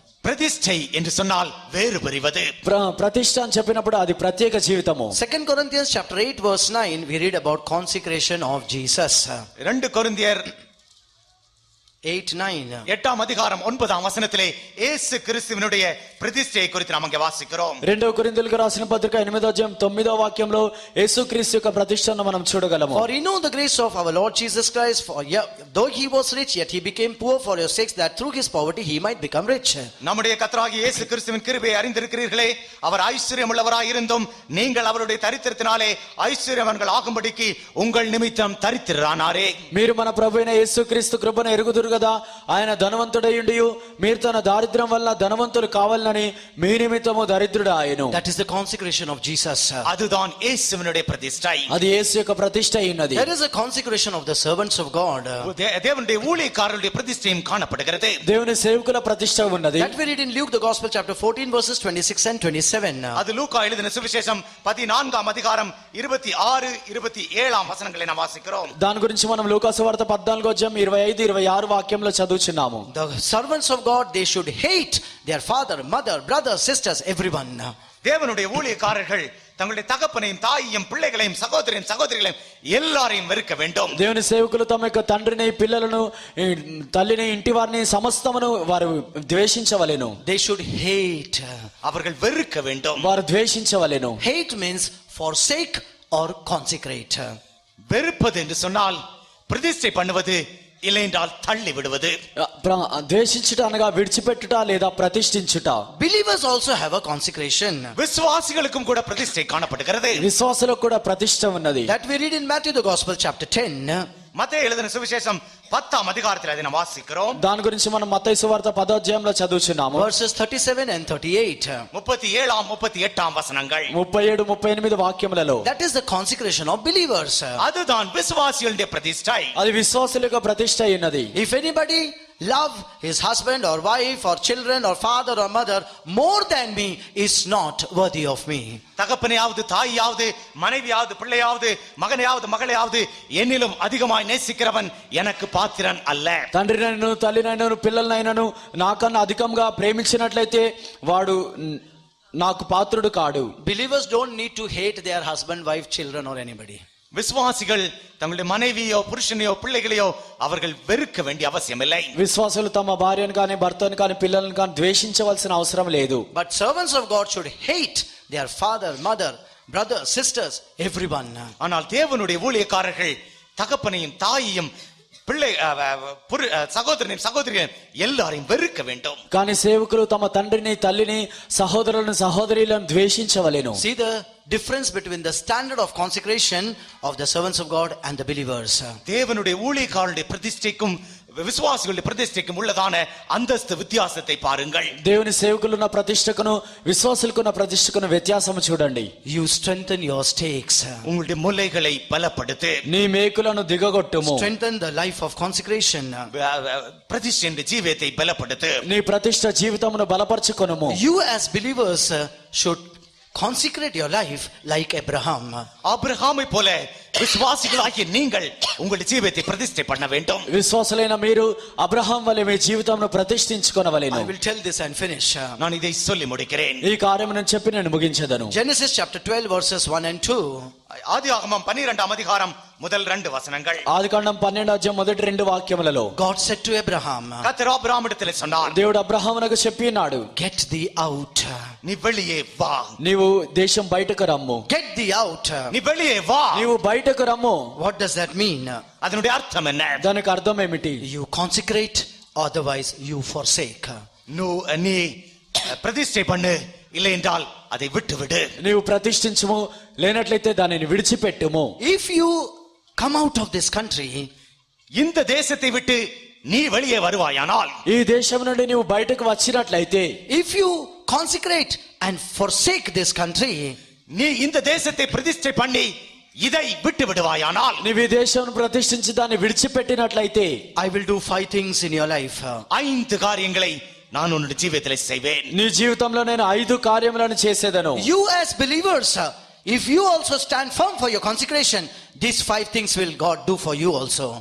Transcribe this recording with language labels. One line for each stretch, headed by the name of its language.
Tamil: பிரதிஷ்டை என்று சொன்னால் வேறு பிரிவது.
Telugu: ప్రతిష్ట అని చెప్పినప్పుడు అది ప్రత్యేక జీవితము.
English: 2 Corinthians chapter 8 verse 9 we read about consecration of Jesus.
Tamil: 2 கொரிந்தியர் 8:9. 8ஆம் அதிகாரம் 9ஆம் வசனத்திலே இயேசு கிறிஸ்துவினுடைய பிரதிஷ்டையை குறித்து நாம் அங்கே வாசிக்கிறோம்.
Telugu: రెండవ కొరింథీయులకు రాసిన పత్రిక 8వ అధ్యాయం 9వ వాక్యంలో యేసుక్రీస్తు యొక్క ప్రతిష్టను మనం చూడగలము.
English: For you know the grace of our Lord Jesus Christ, for though he was rich, yet he became poor for your sakes, that through his poverty he might become rich.
Tamil: நம்முடைய கர்த்தராகிய இயேசு கிறிஸ்துவின் கிருபையை அறிந்திருக்கிறீர்களே. அவர் ஐஸ்வர்யமுள்ளவராய் இருந்தும் நீங்கள் அவருடைய தரித்திரத்தினாலே ஐஸ்வர்யவான்கள் ஆகும்படிக்கு உங்கள் நிமித்தம் தரித்திரரானாரே.
Telugu: మీరు మన ప్రభువైన యేసుక్రీస్తు కృపను ఎరుగుదురు కదా, ఆయన ధనవంతుడైయుండి మీరు తన దారిద్ర్యం వల్ల ధనవంతులు కావాలని మీ నిమిత్తము దరిద్రుడు ఆయను.
English: That is the consecration of Jesus.
Tamil: அதுதான் இயேசுவினுடைய பிரதிஷ்டை.
Telugu: అది యేసు యొక్క ప్రతిష్ట అయినది.
English: There is a consecration of the servants of God.
Tamil: தேவனுடைய ஊழியக்காரருடைய பிரதிஷ்டையும் காணப்படுகிறது.
Telugu: దేవుని సేవకుల ప్రతిష్ట ఉన్నది.
English: That we read in Luke the Gospel chapter 14 verses 26 and 27.
Tamil: அது லூக்கா எழுதின சுவிசேஷம் 14ஆம் அதிகாரம் 26 27ஆம் வசனங்களை நாம் வாசிக்கிறோம்.
Telugu: దాని గురించి మనం లూకాసు వార్త 14వ అధ్యాయం 25 26 వాక్యంలో చదువుచున్నాము.
English: The servants of God, they should hate their father, mother, brothers, sisters, everyone.
Tamil: தேவனுடைய ஊழியக்காரர்கள் தங்களுடைய தகப்பனையும் தாயையும் பிள்ளைகளையும் சகோதரியும் சகோதரிகளையும் எல்லாரையும் வெறுக்க வேண்டும்.
Telugu: దేవుని సేవకులు తమ యొక్క తండ్రిని పిల్లలను తల్లిని ఇంటి వారిని సమస్తమును వారు ద్వేషించవలెను.
English: They should hate.
Tamil: அவர்கள் வெறுக்க வேண்டும்.
Telugu: వారు ద్వేషించవలెను.
English: Hate means forsake or consecrate.
Tamil: வெறுப்பது என்று சொன்னால் பிரதிஷ்டை பண்ணுவது, இல்லை என்றால் தள்ளி விடுவது.
Telugu: ద్వేషించుట అనగా విడిచిపెట్టుట లేదా ప్రతిష్ఠించుట.
English: Believers also have a consecration.
Tamil: விசுவாசிகளுக்கும் கூட பிரதிஷ்டை காணப்படுகிறது.
Telugu: విశ్వాసులకు కూడా ప్రతిష్ట ఉన్నది.
English: That we read in Matthew the Gospel chapter 10.
Tamil: மத்தேயு எழுதின சுவிசேஷம் 10ஆம் அதிகாரத்தில் அதை நாம் வாசிக்கிறோம்.
Telugu: దాని గురించి మనం మత్తయి సువార్త 10వ అధ్యాయంలో చదువుచున్నాము.
English: Verses 37 and 38.
Tamil: 37ஆம் 38ஆம் வசனங்கள்.
Telugu: 37 38 వాక్యములలో.
English: That is the consecration of believers.
Tamil: அதுதான் விசுவாசிகளுடைய பிரதிஷ்டை.
Telugu: అది విశ్వాసుల యొక్క ప్రతిష్ట అయినది.
English: If anybody love his husband or wife or children or father or mother more than me is not worthy of me.
Tamil: தகப்பனையாவது தாயாவது மனைவியாவது பிள்ளையாவது மகனையாவது மகளையாவது என்னிலும் அதிகமாய் நேசிக்கிறவன் எனக்கு பாத்திரன் அல்ல.
Telugu: తండ్రినైనను తల్లినైనను పిల్లలనైనను నాకన్నా అధికంగా ప్రేమించినట్లయితే వాడు నాకు పాత్రుడు కాడు.
English: Believers don't need to hate their husband, wife, children or anybody.
Tamil: விசுவாசிகள் தங்களுடைய மனைவியோ புருஷனையோ பிள்ளைகளையோ அவர்கள் வெறுக்க வேண்டிய அவசியம் இல்லை.
Telugu: విశ్వాసులు తమ భార్యను కానీ భర్తను కానీ పిల్లలను కానీ ద్వేషించవలసిన అవసరం లేదు.
English: But servants of God should hate their father, mother, brothers, sisters, everyone.
Tamil: ஆனால் தேவனுடைய ஊழியக்காரர்கள் தகப்பனையும் தாயையும் பிள்ளை சகோதரனையும் சகோதரிகளையும் எல்லாரையும் வெறுக்க வேண்டும்.
Telugu: కానీ సేవకులు తమ తండ్రిని తల్లిని సహోదరులను సహోదరులను ద్వేషించవలెను.
English: See the difference between the standard of consecration of the servants of God and the believers.
Tamil: தேவனுடைய ஊழியக்காரருடைய பிரதிஷ்டைக்கும் விசுவாசிகளுடைய பிரதிஷ்டைக்கும் உள்ளதான அந்தஸ்து வித்தியாசத்தை பாருங்கள்.
Telugu: దేవుని సేవకులున్న ప్రతిష్టకును విశ్వాసులకున్న ప్రతిష్టకును వ్యత్యాసము చూడండి.
English: You strengthen your stakes.
Tamil: உங்களுடைய முலைகளை பலப்படுத்து.
Telugu: నీ మేకులను దిగగొట్టుము.
English: Strengthen the life of consecration.
Tamil: பிரதிஷ்டை ஜீவியத்தை பலப்படுத்து.
Telugu: నీ ప్రతిష్ట జీవితమును బలపరచుకొనుము.
English: You as believers should consecrate your life like Abraham.
Tamil: ஆபிரகாமை போல விசுவாசிகளாகிய நீங்கள் உங்களுடைய ஜீவியத்தை பிரதிஷ்டை பண்ண வேண்டும்.
Telugu: విశ్వాసులైన మీరు అబ్రహాం వలె మీ జీవితమును ప్రతిష్ఠించుకొనవలెను.
English: I will tell this and finish.
Tamil: நான் இதை சொல்லி முடிக்கிறேன்.
Telugu: ఈ కార్యము నేను చెప్పి నేను ముగించెదను.
English: Genesis chapter 12 verses 1 and 2.
Tamil: ஆதியாகமம் 12ஆம் அதிகாரம் முதல் 2 வசனங்கள்.
Telugu: ఆదికాండం 12వ అధ్యాయం మొదటి 2 వాక్యములలో
English: God said to Abraham,
Tamil: கர்த்தர் ஆபிரகாமிடத்தில் சொன்னார்,
Telugu: దేవుడు అబ్రహామునకు చెప్పినాడు,
English: get thee out.
Tamil: நீ வெளியே வா.
Telugu: నీవు దేశం బయటకు రమ్ము.
English: Get thee out.
Tamil: நீ வெளியே வா.
Telugu: నీవు బయటకు రమ్ము.
English: What does that mean?
Tamil: அதனுடைய அர்த்தம் என்ன?
Telugu: దానికి అర్థం ఏమిటి?
English: You consecrate, otherwise you forsake.
Tamil: நீ பிரதிஷ்டை பண்ணு, இல்லை என்றால் அதை விட்டு விடு.
Telugu: నీవు ప్రతిష్ఠించుము, లేనట్లయితే దానిని విడిచిపెట్టుము.
English: If you come out of this country,
Tamil: இந்த தேசத்தை விட்டு நீ வெளியே வருவாயானால்,
Telugu: ఈ దేశం నుండి నీవు బయటకు వచ్చినట్లయితే,
English: if you consecrate and forsake this country,
Tamil: நீ இந்த தேசத்தை பிரதிஷ்டை பண்ணி இதை விட்டு விடுவாயானால்,
Telugu: నీవు ఈ దేశం ప్రతిష్ఠించి దాన్ని విడిచిపెట్టినట్లయితే,
English: I will do 5 things in your life.
Tamil: 5 காரியங்களை நான் உன்னுடைய ஜீவியத்தில் செய்வேன்.
Telugu: నీ జీవితంలో నేను 5 కార్యములను చేసేదను.
English: You as believers, if you also stand firm for your consecration, these 5 things will God do for you also.